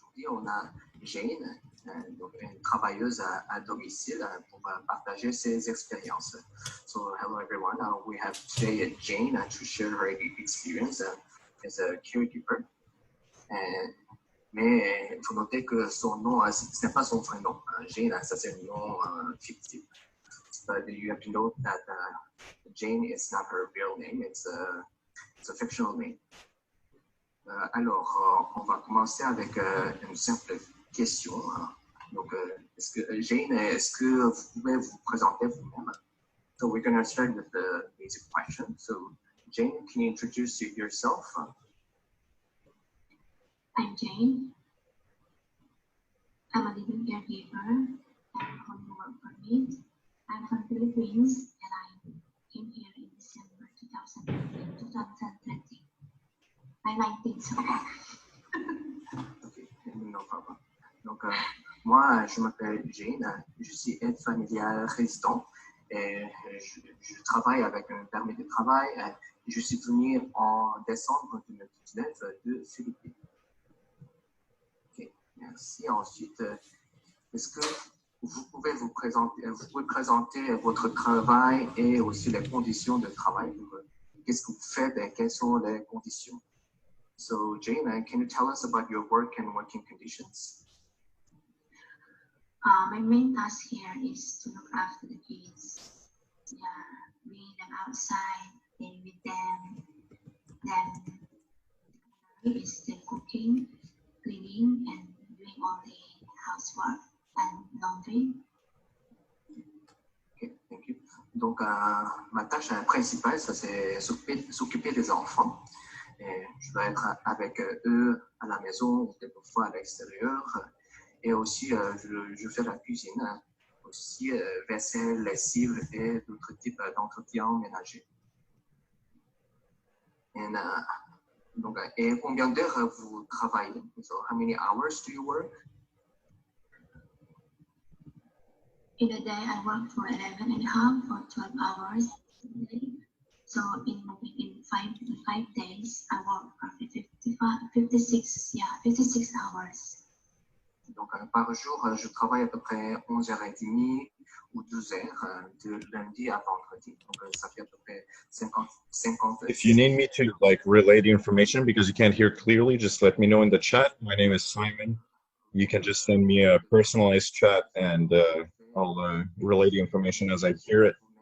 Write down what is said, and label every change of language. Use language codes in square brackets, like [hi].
[fr] On a Jane, donc une travailleuse à domicile pour partager ses expériences. [en] So hello everyone, we have today Jane to share her experience as a caregiver. [fr] Mais il faut noter que son nom, ce n'est pas son vrai nom. Jane, ça c'est un nom fictif. [en] But you have to note that Jane is not her real name, it's a fictional name. [fr] Alors, on va commencer avec une simple question. Donc, Jane, est-ce que vous pouvez vous présenter vous-même? [en] So we're going to start with the basic question. So, Jane, can you introduce yourself? I'm Jane. I'm a living caregiver. I'm on the work permit. I'm from Philippines and I came here in December 2020. I'm 19, so. Okay, no problem. Donc, [fr] Moi, je m'appelle Jane, je suis aide familiale résident et je travaille avec un permis de travail. Je suis venu en décembre 2019 de Philippines. Okay, merci. Ensuite, est-ce que vous pouvez présenter votre travail et aussi les conditions de travail? Qu'est-ce que vous faites et quelles sont les conditions? [en] So, Jane, can you tell us about your work and working conditions? My main task here is to look after the kids. Yeah, bring them outside, play with them. Then is the cooking, cleaning, and doing all the housework and laundry. Okay, thank you. [fr] Donc, ma tâche principale, ça c'est s'occuper des enfants. Et je dois être avec eux à la maison ou quelquefois à l'extérieur. Et aussi, je fais la cuisine, aussi vaisselle, lessive et d'autres types d'entretien ménager. Donc, et combien d'heures vous travaillez? [en] So, how many hours do you work? In a day, I work for 11.5 or 12 hours a day. So in 5 days, I work for 56 hours. [fr] Donc, par jour, je travaille à peu près 11h30 ou 12h de lundi à vendredi. Donc, ça fait à peu près 50. [en] If you need me to like relay the information because you can't hear clearly, just let me know in the chat. My name is Simon. You can just send me a personalized chat and I'll relay the information as I hear it.